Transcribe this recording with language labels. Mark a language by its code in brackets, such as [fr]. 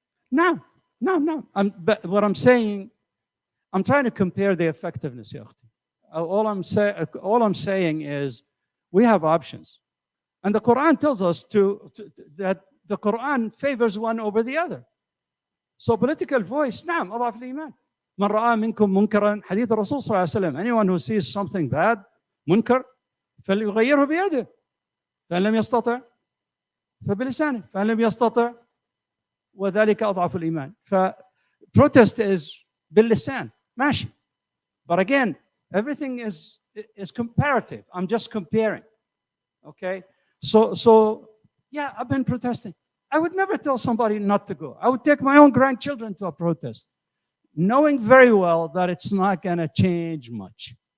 [en] No. But what I'm saying, I'm trying to compare the effectiveness. All I'm saying is we have options. And the Quran tells us that the Quran favors one over the other. So political voice, [ar] نعم أضعف الإيمان. من رأى منكم منكرا حديث الرسول صلى الله عليه وسلم. [en] Anyone who sees something bad, منكر, [ar] فليغيره بيده. فإن لم يستطع فبلسانه. فإن لم يستطع وذلك أضعف الإيمان. [en] Protest is باللسان. [ar] ماشي. [en] But again, everything is comparative. I'm just comparing. Okay? So yeah, I've been protesting. I would never tell somebody not to go. I would take my own grandchildren to a protest, knowing very well that it's not going to change much.